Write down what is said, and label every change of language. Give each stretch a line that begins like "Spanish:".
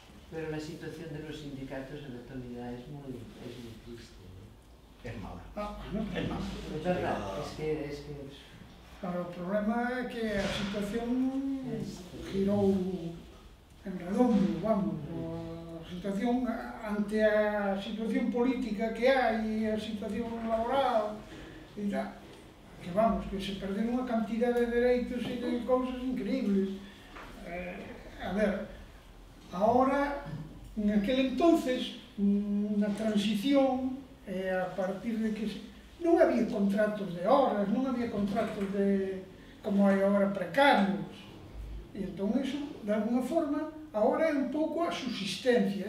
Spanish: Pero la situación de los sindicatos en la actualidad es muy triste, ¿no? Es mala. Es mala. Es verdad, es que
Galician: Claro, o problema é que a situación girou en redondo, vamos, a situación ante a situación política que hai, a situación laboral, e tal, que vamos, que se perderon unha cantidad de dereitos e de cousas increíbles.
Spanish: A ver, ahora, en aquel entonces,
Galician: na transición, a partir de que non había contratos de horas, non había contratos de, como hai agora, precarios. E entón iso,
Spanish: de alguna forma, ahora
Galician: é un pouco a subsistencia.